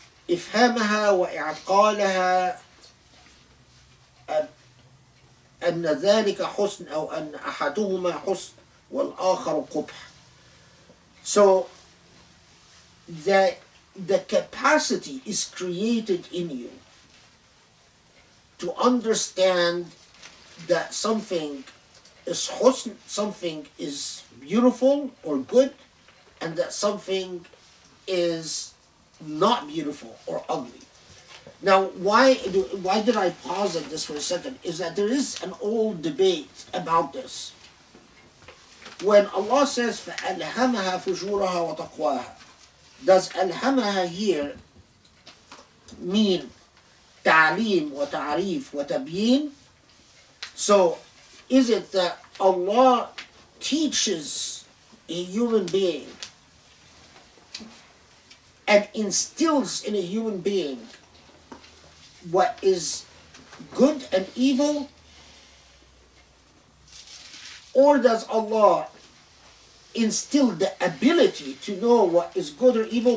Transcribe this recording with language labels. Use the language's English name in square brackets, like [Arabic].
[Arabic] إفهامها وإعقالها أن ذلك حسن أو أن أحدهما حسن والآخر قبح. [English] So the capacity is created in you to understand that something is husn, something is beautiful or good, and that something is not beautiful or ugly. Now, why did I pause at this for a second? Is that there is an old debate about this. When Allah says [Arabic] فَأَلْهَمَهَا فُجُورَهَا وَتَقْوَاهَا, [English] does أَلْهَمَهَا here mean [Arabic] تعليم وتعريف وتبيين? [English] So, is it that Allah teaches a human being and instills in a human being what is good and evil, or does Allah instill the ability to know what is good or evil?